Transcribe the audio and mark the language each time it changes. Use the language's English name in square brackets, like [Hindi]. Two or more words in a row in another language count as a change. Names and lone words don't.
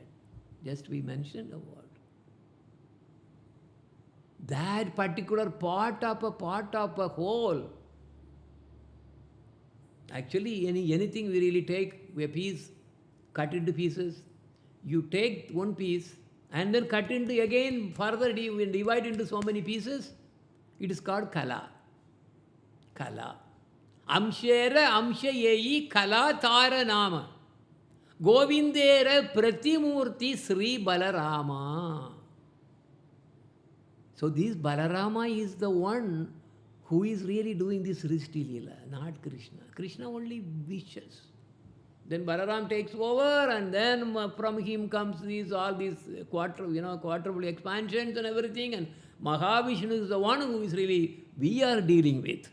[English] Just we mentioned a word. That particular part of a whole. Actually, anything we really take a piece, cut into pieces. You take one piece and then cut into again further, divide into so many pieces. It is called kala. Kala. [Bangla] অংশের অংশ যেই কলা তার নাম. গোবিন্দের প্রতিমূর্তি শ্রী বলরাম. [English] So this Balarama is the one who is really doing this [Sanskrit] सृष्टि लीला, [English] not Krishna. Krishna only wishes. Then Balaram takes over, and then from him comes all these quadruple expansions and everything, and Mahavishnu is the one who is really, we are dealing with.